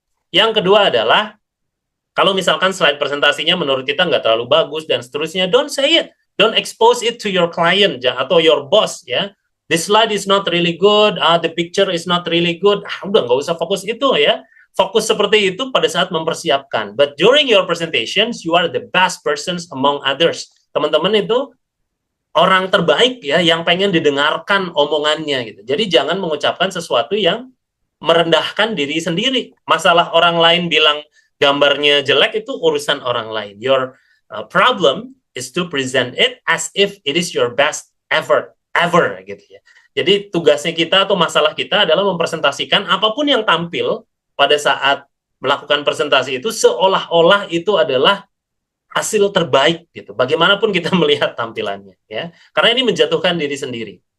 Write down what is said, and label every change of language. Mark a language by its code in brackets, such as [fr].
[id] Yang kedua adalah, kalau misalkan slide presentasinya menurut kita nggak terlalu bagus dan seterusnya, [en] don't say it. Don't expose it to your client atau your boss, ya. This slide is not really good, the picture is not really good, [id] udah nggak usah fokus itu ya. Fokus seperti itu pada saat mempersiapkan. [en] But during your presentations, you are the best persons among others. [id] Teman-teman itu orang terbaik ya, yang pengen didengarkan omongannya gitu. Jadi jangan mengucapkan sesuatu yang merendahkan diri sendiri. Masalah orang lain bilang gambarnya jelek itu urusan orang lain. [en] Your problem is to present it as if it is your best effort. Ever [id] gitu ya. Jadi tugasnya kita atau masalah kita adalah mempresentasikan apapun yang tampil pada saat melakukan presentasi itu seolah-olah itu adalah hasil terbaik gitu. Bagaimanapun kita melihat tampilannya ya. Karena ini menjatuhkan diri sendiri.